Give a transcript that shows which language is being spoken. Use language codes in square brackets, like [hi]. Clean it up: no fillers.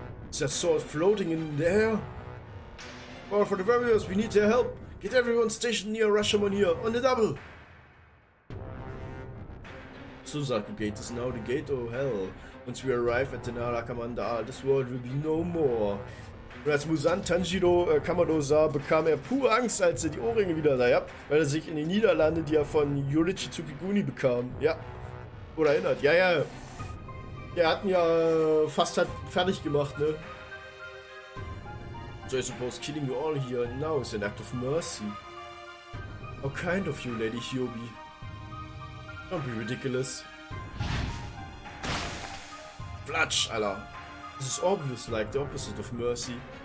[en] Is that sword floating in the air? Well, for the warriors, we need their help. Get everyone stationed near Rashomon here, on the double! Suzaku Gate is now the gate of hell. Once we arrive at the Narakamanda, this world will be no more. [de] Und als Musan Tanjiro Kamado sah, bekam er pure Angst, als er die Ohrringe wieder sah, ja? Weil er sich in die Niederlande, die er von Yorichi Tsukiguni bekam, ja. Oder erinnert, ja, ja. Der hat ihn ja fast halt fertig gemacht, ne? [en] So I suppose killing you all here now is an act of mercy. How kind of you, Lady Hyoubi. Don't be ridiculous. [de] Flatsch, Alter. [en] This is obvious like the opposite of mercy.